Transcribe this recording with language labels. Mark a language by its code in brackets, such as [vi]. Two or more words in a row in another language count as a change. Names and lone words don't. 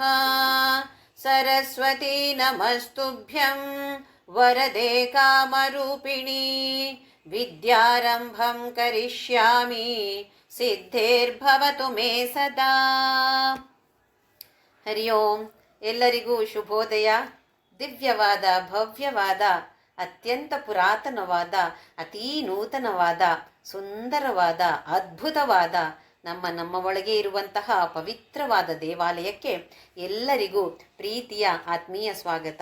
[sa] सरस्वती नमस्तुभ्यं वरदे कामरूपिणी विद्यारम्भं करिष्यामि ಸಿದ್ಧೇರ್ಭವತು ಮೇ ಸದಾ. [kn] ಹರಿ ಓಂ. ಎಲ್ಲರಿಗೂ ಶುಭೋದಯ. ದಿವ್ಯವಾದ, ಭವ್ಯವಾದ, ಅತ್ಯಂತ ಪುರಾತನವಾದ, ಅತೀ ನೂತನವಾದ, ಸುಂದರವಾದ, ಅದ್ಭುತವಾದ ನಮ್ಮ ಒಳಗೆ ಇರುವಂತಹ ಪವಿತ್ರವಾದ ದೇವಾಲಯಕ್ಕೆ ಎಲ್ಲರಿಗೂ ಪ್ರೀತಿಯ ಆತ್ಮೀಯ ಸ್ವಾಗತ.